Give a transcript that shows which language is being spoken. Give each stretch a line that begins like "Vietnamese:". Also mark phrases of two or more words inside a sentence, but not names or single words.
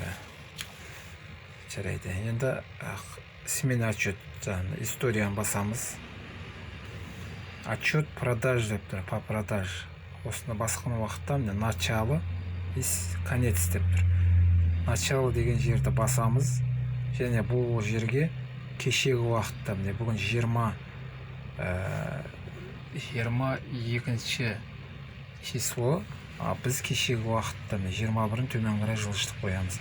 Kazakh: Жарайды. Енді
Russian: смена отчет
Kazakh: историяны басамыз.
Russian: Отчет продаж
Kazakh: деп тұр,
Russian: по продаж.
Kazakh: Осыны басқан уақытта
Russian: начало и конец
Kazakh: деп тұр. Начало деген жерді басамыз. Және бұл жерге кешегі уақытта, бүгін 22 число, біз кешегі уақытта 21-ін төмен қарай жылжытып қоямыз.